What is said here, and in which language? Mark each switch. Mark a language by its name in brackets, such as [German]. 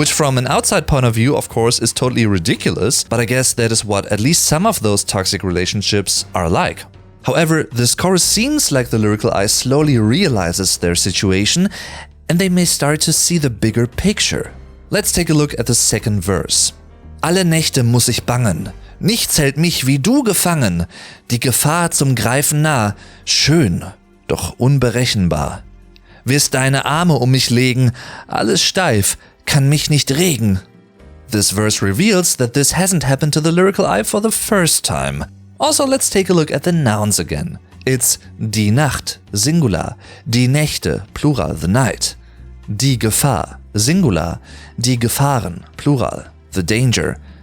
[English] Which from an outside point of view, of course, is totally ridiculous, but I guess that is what at least some of those toxic relationships are like. However, this chorus seems like the lyrical I slowly realizes their situation, and they may start to see the bigger picture. Let's take a look at the second verse. [German] Alle Nächte muss ich bangen. Nichts hält mich wie du gefangen, die Gefahr zum Greifen nah, schön, doch unberechenbar. Wirst deine Arme um mich legen, alles steif, kann mich nicht regen. [English] This verse reveals that this hasn't happened to the lyrical I for the first time. Also, let's take a look at the nouns again. It's die Nacht, singular, die Nächte, plural, the night. Die Gefahr, singular, die Gefahren, plural, the danger.